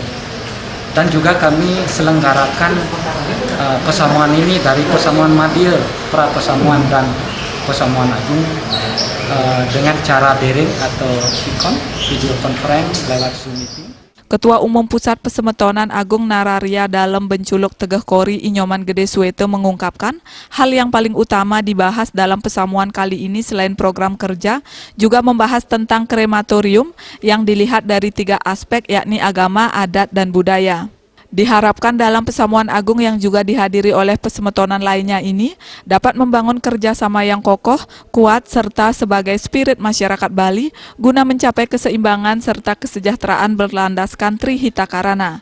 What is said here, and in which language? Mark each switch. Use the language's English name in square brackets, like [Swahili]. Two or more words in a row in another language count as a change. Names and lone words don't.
[Indonesian] Dan juga kami selenggarakan pesamuan ini dari Pesamuan Madya, Pra-Pesamuan dan Pesamuan Agung dengan cara daring atau [English] video conference [Indonesian] lewat Zoom meeting. Ketua Umum Pusat Pesemetonan Agung Nararia dalam Benculuk Tegah Kori Inyoman Gede Suwete mengungkapkan hal yang paling utama dibahas dalam pesamuan kali ini selain program kerja juga membahas tentang krematorium yang dilihat dari 3 aspek yakni agama, adat, dan budaya. Diharapkan dalam Pesamuan Agung yang juga dihadiri oleh pesemetonan lainnya ini dapat membangun kerjasama yang kokoh, kuat, serta sebagai spirit masyarakat Bali guna mencapai keseimbangan serta kesejahteraan berlandaskan Trihita Karana.